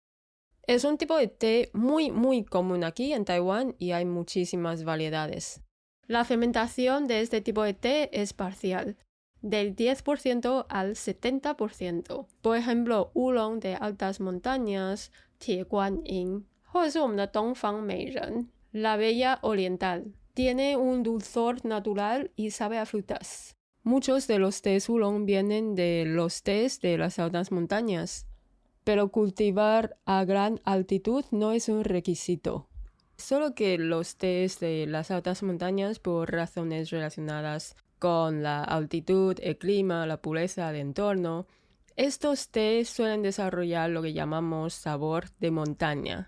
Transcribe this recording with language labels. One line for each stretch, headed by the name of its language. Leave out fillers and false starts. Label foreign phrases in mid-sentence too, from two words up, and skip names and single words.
Spanish: Es un tipo de té muy común aquí en Taiwán y hay muchísimas variedades. La fermentación de este tipo de té es parcial, del 10% al 70%. Por ejemplo, oolong de altas montañas, Tie Guan Yin,
Chinese: 或者是我们的东方美人,
Spanish: la bella oriental. Tiene un dulzor natural y sabe a frutas. Muchos de los tés oolong vienen de los tés de las altas montañas, pero cultivar a gran altitud no es un requisito. Solo que los tés de las altas montañas, por razones relacionadas con la altitud, el clima, la pureza del entorno, estos tés suelen desarrollar lo que llamamos sabor de montaña.